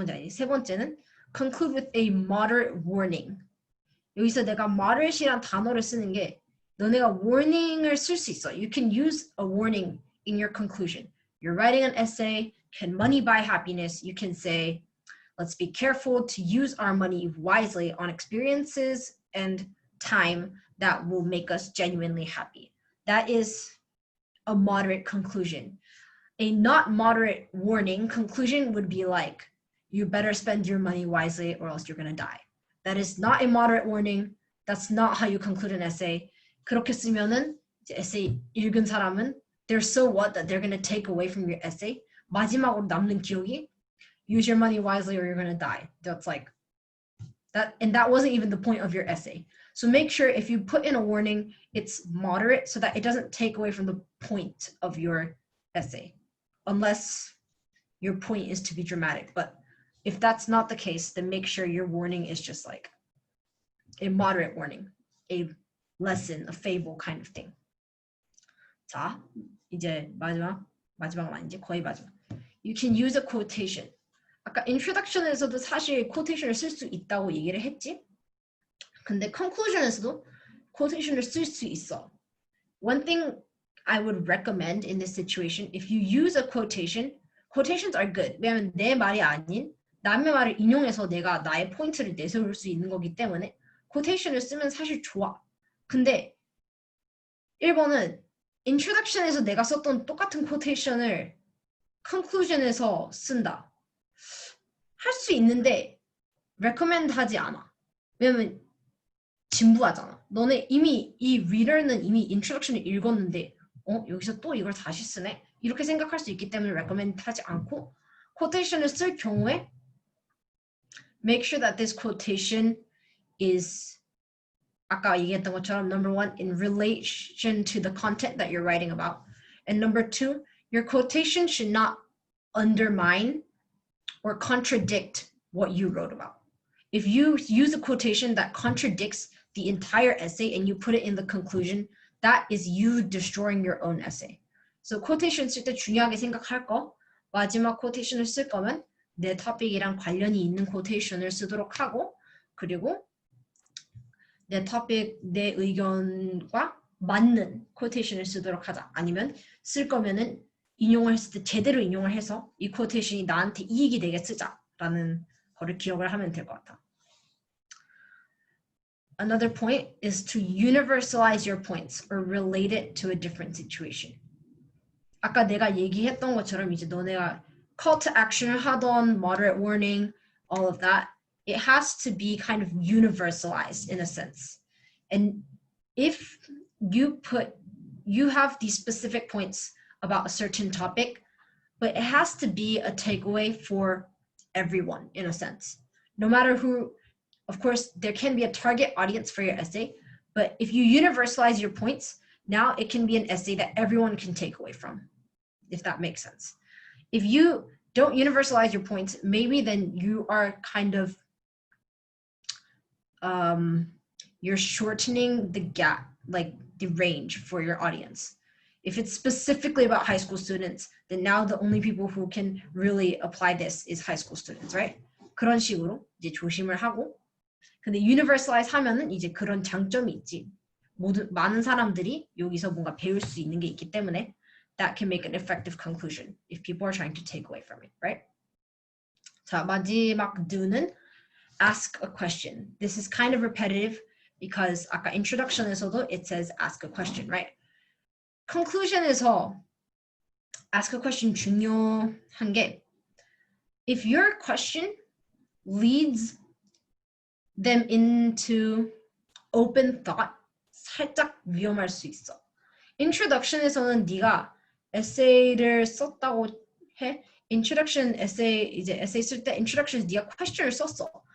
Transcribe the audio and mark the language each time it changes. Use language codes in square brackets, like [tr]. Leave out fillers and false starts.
[ko] 세 번째는 [en] conclude with a moderate warning. [ko] 여기서 내가 moderate이란 단어를 쓰는 게 너네가 warning을 쓸 수 있어. [en] You can use a warning in your conclusion. You're writing an essay, can money buy happiness? You can say, let's be careful to use our money wisely on experiences and time that will make us genuinely happy. That is a moderate conclusion. A not moderate warning conclusion would be like, you better spend your money wisely or else you're going to die. That is not a moderate warning. That's not how you conclude an essay. [ko] 그렇게 쓰면은 이제 에세이 읽은 사람은 [en] they're so what that they're going to take away from your essay. [ko] 마지막으로 남는 기억이 [en] use your money wisely or you're going to die. That's like that, and that wasn't even the point of your essay. So make sure if you put in a warning, it's moderate so that it doesn't take away from the point of your essay, unless your point is to be dramatic. But if that's not the case, then make sure your warning is just like a moderate warning, a lesson, a fable kind of thing. [ko] 자, 이제 마지막은 아니지, 거의 마지막. [en] You can use a quotation. [ko] 아까 introduction에서도 사실 quotation을 쓸 수 있다고 얘기를 했지. 근데 conclusion에서도 quotation을 쓸 수 있어. [en] One thing I would recommend in this situation, if you use a quotation, quotations are good. [ko] 왜냐면 내 말이 아닌 남의 말을 인용해서 내가 나의 포인트를 내세울 수 있는 거기 때문에 quotation을 쓰면 사실 좋아. 근데 1번은 introduction에서 내가 썼던 똑같은 quotation을 conclusion에서 쓴다. 할 수 있는데 recommend 하지 않아. 왜냐면 진부하잖아. 너네 이미 이 reader는 이미 introduction을 읽었는데 여기서 또 이걸 다시 쓰네? 이렇게 생각할 수 있기 때문에 recommend 하지 않고 quotation을 쓸 경우에 [en] make sure that this quotation is [ko] 아까 얘기했던 것처럼 [en] number one, in relation to the content that you're writing about. And number two, your quotation should not undermine or contradict what you wrote about. If you use a quotation that contradicts the entire essay and you put it in the conclusion, that is you destroying your own essay. [ko] So quotation 쓸 때 중요하게 생각할 거, 마지막 quotation을 쓸 거면 내 토픽이랑 관련이 있는 quotation을 쓰도록 하고, 그리고 내 토픽, 내 의견과 맞는 quotation을 쓰도록 하자. 아니면 쓸 거면은 인용을 했을 때 제대로 인용을 해서 이 quotation이 나한테 이익이 되게 쓰자라는 거를 기억을 하면 될 것 같아. [en] Another point is to universalize your points or relate it to a different situation. [ko] 아까 내가 얘기했던 것처럼 이제 너네가 call to action을 하던 [en] moderate warning, all of that, it has to be kind of universalized in a sense. And if you have these specific points about a certain topic, but it has to be a takeaway for everyone in a sense. No matter who, of course, there can be a target audience for your essay, but if you universalize your points, now it can be an essay that everyone can take away from, if that makes sense. If you don't universalize your points, maybe then you are kind of, you're shortening the gap, like the range for your audience. If it's specifically about high school students, then now the only people who can really apply this is high school students, right? [ko] 그런 식으로 이제 조심을 하고, 근데 universalize 하면은 이제 그런 장점이 있지. 많은 사람들이 여기서 뭔가 배울 수 있는 게 있기 때문에 [en] that can make an effective conclusion if people are trying to take away from it, right? [ko] 자, 마지막 do는 [en] ask a question. This is kind of repetitive because [ko] 아까 introduction에서도 [en] it says ask a question, right? conclusion에서 ask a question 중요한 게 if your question leads them into open thought, [ko] 살짝 위험할 수 있어. introduction에서는 네가 에세이를 썼다고 해. introduction essay 이제 에세이 쓸 때 introduction에서 네가 question을 썼어.